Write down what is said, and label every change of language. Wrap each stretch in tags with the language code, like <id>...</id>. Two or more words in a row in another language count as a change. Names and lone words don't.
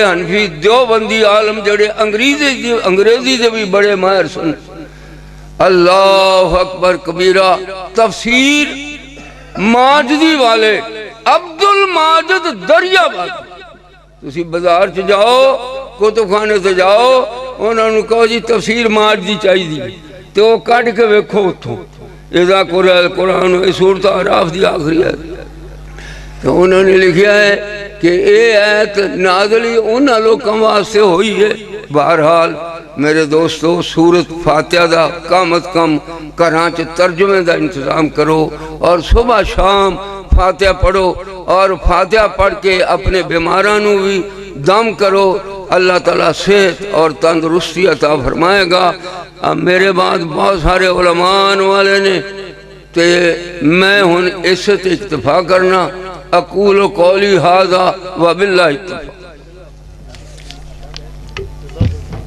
<pa>حنفی دیوبندی عالم جڑے انگریزی دے بھی بڑے ماہر سن،</pa> <ar>اللہ اکبر کبیرہ،</ar> <pa>تفسیر ماجدی والے عبد الماجد دریا باد، تسی بازار چ جاؤ، کتب خانے سے جاؤ، انہوں نے کہو جی تفسیر ماجدی چاہیے، تو وہ کٹ کے ویکھو اتھوں</pa> <ar>اذا قرئ القرآن،</ar> <pa>سورۃ اعراف دی آخری ہے، تو انہوں نے لکھیا ہے کہ اے آیت نازل انہاں لوگوں واسطے ہوئی ہے۔ بہرحال میرے دوستو، سورۃ فاتحہ دا کم از کم گھراں چ ترجمے دا انتظام کرو، اور صبح شام فاتحہ پڑھو، اور فاتحہ پڑھ کے اپنے بیماراں نو بھی دم کرو، اللہ تعالیٰ صحت اور تندرستی عطا فرمائے گا۔ میرے بعد بہت سارے علماء والے نے، تے میں ہن اس سے اکتفا کرنا،</pa> <ar>اقول قولی ھذا وباللہ التوفیق۔</ar>